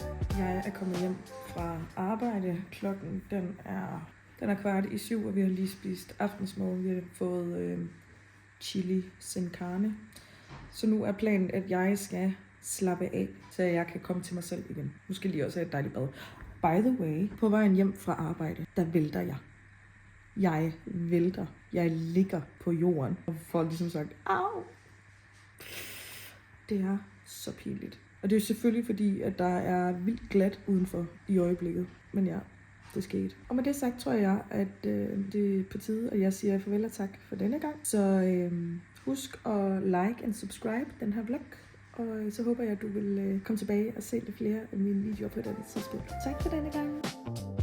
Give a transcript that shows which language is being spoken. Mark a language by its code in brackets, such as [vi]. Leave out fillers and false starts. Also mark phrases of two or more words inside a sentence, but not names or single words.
[da] Jeg er kommet hjem fra arbejde. Klokken den er 6:15, og vi har lige spist aftensmad. Vi har fået chili sin carne. Så nu er planen, at jeg skal slappe af, så jeg kan komme til mig selv igen. Måske lige også have et dejligt bad. [en] By the way, [da] på vejen hjem fra arbejde, der vælter jeg. Jeg vælter. Jeg ligger på jorden og får ligesom sagt, au. Det er så pinligt. Og det er selvfølgelig fordi, at der er vildt glat udenfor i øjeblikket. Men ja, det skete. Og med det sagt, tror jeg, at det er på tide, at jeg siger farvel og tak for denne gang. Så husk at [en] like and subscribe [da] den her vlog. Og så håber jeg, at du vil komme tilbage og se lidt flere af mine videoer på et andet tidspunkt. Tak for denne gang.